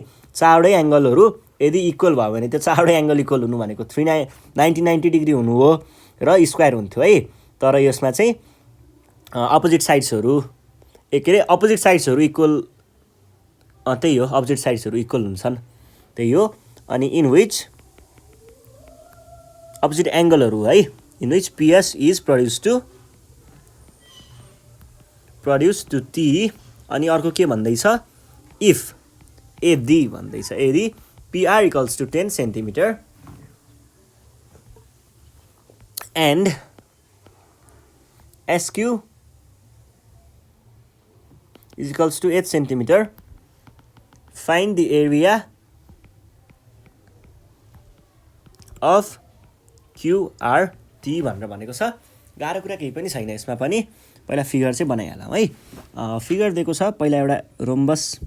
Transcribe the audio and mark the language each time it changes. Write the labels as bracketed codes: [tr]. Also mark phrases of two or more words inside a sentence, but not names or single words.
[ne] चारवटै एङ्गलहरू यदि इक्वल भयो भने त्यो चारवटै एङ्गल इक्वल हुनु भनेको 90 डिग्री हुनु हो र स्क्वायर हुन्थ्यो है। तर यसमा चाहिँ [en] opposite sides [ne] के अरे [en] opposite sides equal, [ne] त्यही हो, [en] opposite sides equal [ne] हुन्छन्, त्यही हो। [en] अनि in which opposite angles है, in which PS is produced to T. [ne] अनि अर्को के भन्दैछ? इफ यदि भन्दैछ, यदि [en] PR equals to 10 centimeter and SQ is equals to 8 centimeter, find the area of QRT [ne] भनेर भनेको छ। गाह्रो कुरा केही पनि छैन यसमा पनि। पहिला फिगर चाहिँ बनाइहालौँ है। फिगर दिएको छ पहिला एउटा रोम्बस।